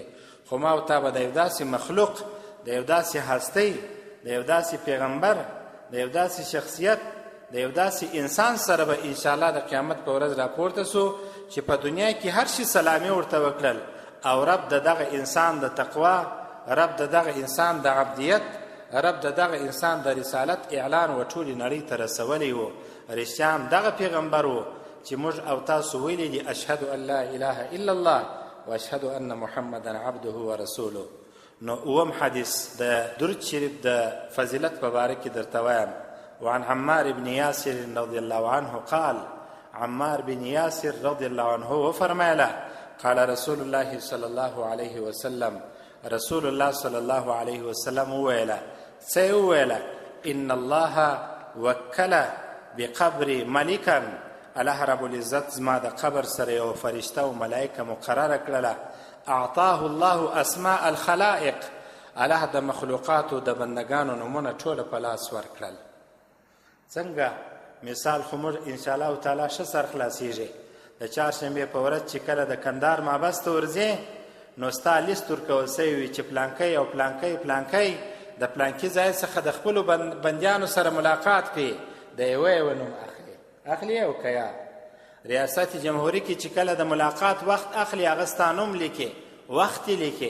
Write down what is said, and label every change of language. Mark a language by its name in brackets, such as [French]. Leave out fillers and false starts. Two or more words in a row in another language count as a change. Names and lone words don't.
[Pashto] خو ما او تا به د یو داسې مخلوق، د یو داسې هستۍ، د یو داسې پیغمبر، د یو داسې شخصیت، د یو داسې انسان سره به انشاءالله د قیامت په ورځ راپورته سو چې په دنیا کې هر شي سلامي ورته وکړل او رب د دغه انسان د تقوا، رب د دغه انسان د عبدیت، رب د دغه انسان د رسالت اعلان و ټولې نړۍ ته رسولی و. رښتیا دغه پیغمبر و چې موږ او تاسو ویلي دي [Arabic] اشهد ان لا اله الا الله و اشهد ان محمدا عبده و رسوله. [Pashto] نو اوم حدیث د درود شریف د فضیلت په باره کې درته وایم. [Arabic] وعن عمار بن یاسر رضی الله عنه قال، [Pashto] عمار بن یاسر [Arabic] رضی الله عنه [Pashto] وفرمایله [Arabic] قال رسول الله صلی الله علیه وسلم، [Pashto] رسول الله [Arabic] صلی الله علیه وسلم [Pashto] وویله، څه وویله؟ [Arabic] ان الله وکل بقبر ملکا، [Pashto] الله رب العزت زما د قبر سره یو فرشته او ملائکه مقرره کړله، [Arabic] اعطاه الله اسماء الخلائق، [Pashto] الله د مخلوقاتو د بندگانو نومونه ټوله په لاس ورکړل. څنګه مثال خو موږ [Arabic] انشاءالله تعالی [Pashto] ښه سر خلاصیږي. د چهارشنبې په ورځ چې کله د کندهار محبس ته ورځې نو ستا لیست ورکول سوی وي چې پلانکی او پلانکی پلانکی د پلانکي ځای څخه د خپلو بندیانو سره ملاقات کړي، د یوه نوم اخلي او که یا ریاست جمهوری کې چې کله د ملاقات وخت اخلي هغه ستا نوم لیکي، وخت یې لیکي.